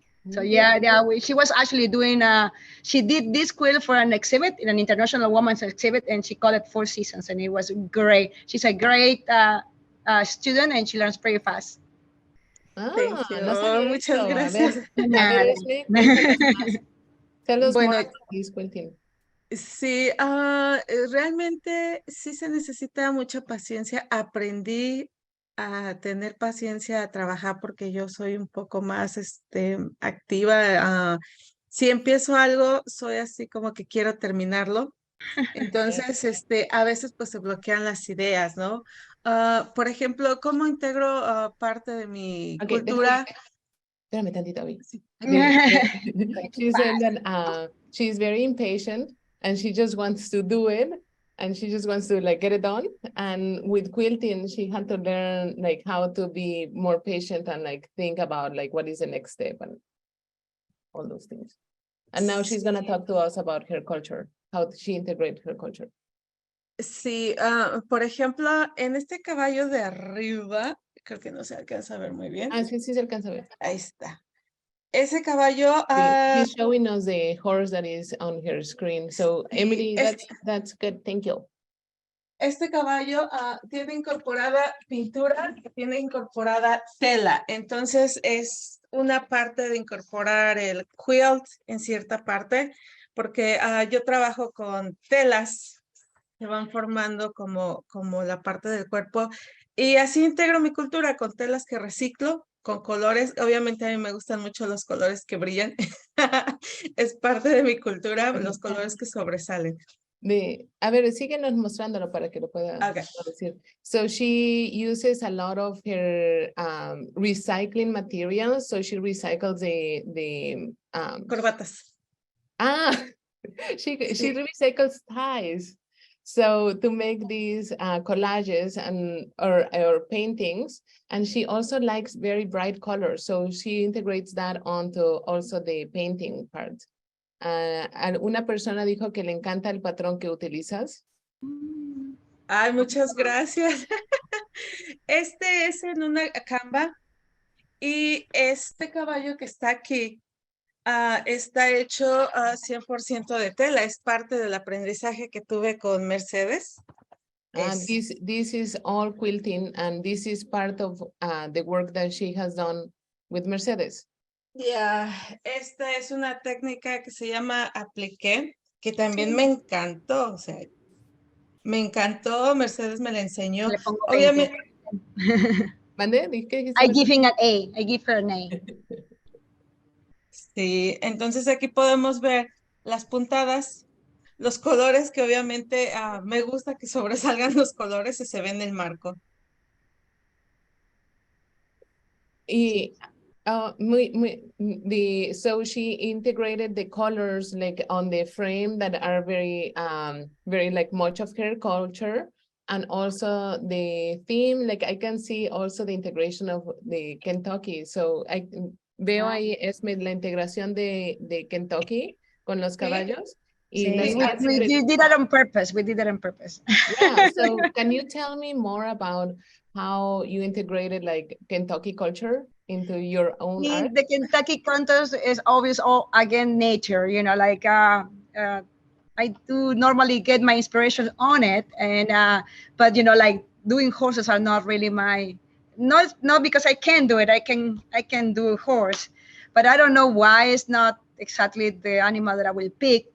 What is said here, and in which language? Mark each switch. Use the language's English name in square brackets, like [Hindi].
[English] So she was actually doing she did this quilt for an exhibit, in an international women's exhibit, and she called it 4 Seasons, and it was great. She's a great student, and she learns pretty fast. Thank you. No [Spanish] Muchas gracias. [English] Tell us [Spanish] Bueno, [English] more about this quilting. [Spanish] Sí, realmente sí se necesita mucha paciencia. Aprendí a tener paciencia, a trabajar, porque yo soy un poco más activa. Si empiezo algo, soy así como que quiero terminarlo. Entonces, a veces pues se bloquean las ideas, ¿no? Por ejemplo, ¿cómo integro parte de mi cultura? Espérame tantito, Abby. Sí. [English] She said that she's very impatient and she just wants to do it and she just wants to like get it done. And with quilting, she had to learn like how to be more patient and like think about like what is the next step and all those things. And now she's gonna talk to us about her culture, how she integrates her culture. [Spanish] Sí, por ejemplo, en este caballo de arriba, creo que no se alcanza a ver muy bien. Ah, sí, sí se alcanza a ver. Ahí está. Ese caballo, [English] She's showing us the horse that is on her screen. So [Spanish] sí, [English] Emily, that's good. Thank you. [Spanish] este caballo tiene incorporada pintura, tiene incorporada tela. Entonces es una parte de incorporar el quilt en cierta parte, porque yo trabajo con telas que van formando como la parte del cuerpo, y así integro mi cultura con telas que reciclo, con colores. Obviamente a mí me gustan mucho los colores que brillan. Es parte de mi cultura, los colores que sobresalen. A ver, síguenos mostrándolo para que lo pueda decir. [English] So she uses a lot of her recycling materials. So she recycles the [Spanish] Corbatas. [English] She recycles ties. So to make these collages and or paintings, and she also likes very bright colors. So she integrates that onto also the painting part. [Spanish] Una persona dijo que le encanta el patrón que utilizas. Ay, muchas gracias. Este es en una Canva, y este caballo que está aquí está hecho 100% de tela. Es parte del aprendizaje que tuve con Mercedes. [English] And this is all quilting, and this is part of the work that she has done with Mercedes. [Spanish] Esta es una técnica que se llama appliqué, que también me encantó. O sea, me encantó. Mercedes me la enseñó. Le pongo 20. Obviamente. ¿Mande? [English] I give him an A. I give her an A. [Spanish] Sí, entonces aquí podemos ver las puntadas, los colores, que obviamente me gusta que sobresalgan los colores y se ven en el marco. [English] Y so she integrated the colors like on the frame that are very very like much of her culture, and also the theme, like I can see also the integration of the Kentucky. [Spanish] So veo ahí Esme la integración de Kentucky con los caballos. [English] Sí, we did that on purpose. We did that on purpose. Yeah, so can you tell me more about how you integrated like Kentucky culture into your own art? The Kentucky contest is always all again nature, you know, like I do normally get my inspiration on it, and but you know, like doing horses are not really my, not because I can do it. I can do a horse, but I don't know why it's not exactly the animal that I will pick.